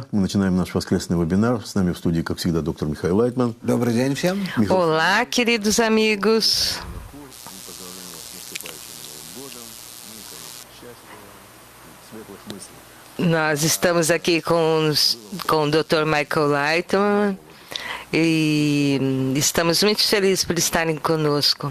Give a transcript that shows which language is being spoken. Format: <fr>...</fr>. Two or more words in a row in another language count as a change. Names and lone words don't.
<ru>Мы начинаем наш воскресный вебинар. С нами в студии, как всегда, доктор Михаил Лайтман. Добрый день всем.</ru> <pt>Olá, queridos amigos. Nós estamos aqui com o Dr. Michael Lightman e estamos muito felizes por estarem conosco.</pt>